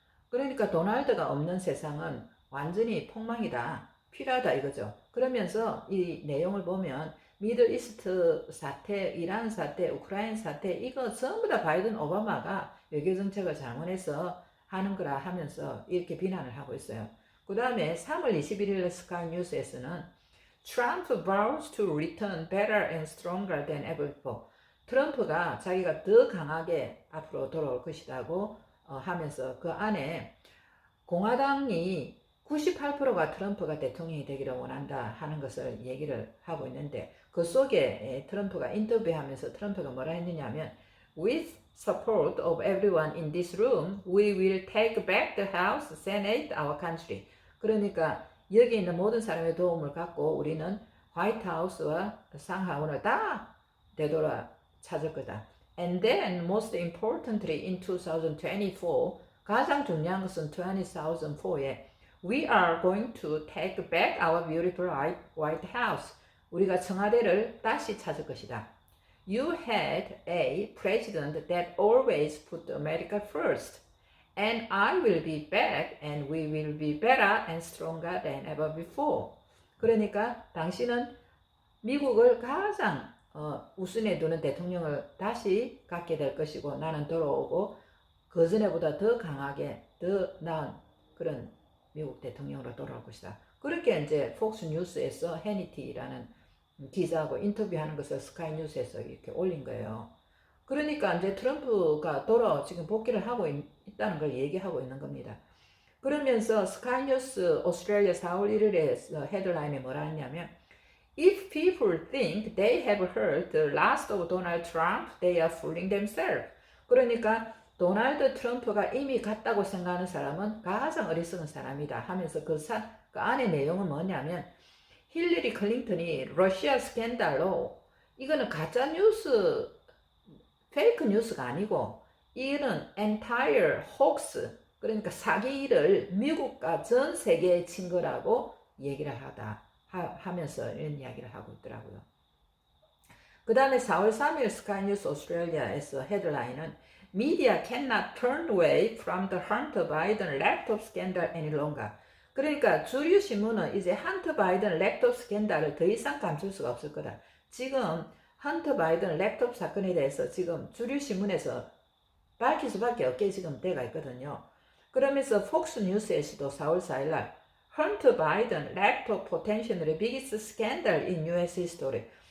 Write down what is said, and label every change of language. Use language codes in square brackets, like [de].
[ko] 그러니까 도널드가 없는 세상은 완전히 폭망이다. 필요하다 이거죠. 그러면서 이 내용을 보면 미들 이스트 사태, 이란 사태, 우크라이나 사태 이거 전부 다 바이든 오바마가 외교정책을 잘못해서 하는 거라 하면서 이렇게 비난을 하고 있어요. 그 다음에 3월 21일 스카이 뉴스에서는 [en] Trump vows to return better and stronger than ever before. [ko] 트럼프가 자기가 더 강하게 앞으로 돌아올 것이라고 하면서 그 안에 공화당이 98%가 트럼프가 대통령이 되기를 원한다 하는 것을 얘기를 하고 있는데 그 속에 트럼프가 인터뷰하면서 트럼프가 뭐라 했느냐 하면 [en] With support of everyone in this room, we will take back the House, Senate, our country. [ko] 그러니까 여기 있는 모든 사람의 도움을 갖고 우리는 화이트하우스와 상하원을 다 되돌아 찾을 거다. [en] And then, most importantly, in 2024, [ko] 가장 중요한 것은 2004에 [en] We are going to take back our beautiful White House. 우리가 청와대를 다시 찾을 것이다. You had a president that always put America first. And I will be back and we will be better and stronger than ever before. [ko] 그러니까 당신은 미국을 가장 우선에 두는 대통령을 다시 갖게 될 것이고 나는 돌아오고 그전에보다 더 강하게 더 나은 그런 미국 대통령으로 돌아올 것이다. 그렇게 이제 폭스 뉴스에서 해니티라는 기자하고 인터뷰하는 것을 스카이 뉴스에서 이렇게 올린 거예요. 그러니까 이제 트럼프가 지금 복귀를 하고 있다는 걸 얘기하고 있는 겁니다. 그러면서 스카이 뉴스 오스트레일리아 4월 1일에 헤드라인에 뭐라 했냐면 [en] If people think they have heard the last of Donald Trump, they are fooling themselves. [ko] 그러니까 도널드 트럼프가 이미 갔다고 생각하는 사람은 가장 어리석은 사람이다 하면서 그 안의 내용은 뭐냐면 힐러리 클린턴이 러시아 스캔들로 이거는 가짜 뉴스, 페이크 뉴스가 아니고 이는 [en] entire hoax, [ko] 그러니까 사기를 미국과 전 세계에 친 거라고 얘기를 하면서 이런 이야기를 하고 있더라고요. 그 다음에 4월 3일 스카이 뉴스 오스트레일리아에서 헤드라인은 [en] Media cannot turn away from the Hunter Biden laptop scandal any longer. [ko] 그러니까 주류 신문은 이제 헌터 바이든 랩톱 스캔들을 더 이상 감출 수가 없을 거다. 지금 헌터 바이든 랩톱 사건에 대해서 지금 주류 신문에서 밝힐 수밖에 없게 지금 돼가 있거든요. 그러면서 폭스 뉴스에서도 4월 4일 날 헌터 바이든 랩톱 [en] potentially biggest scandal in US history.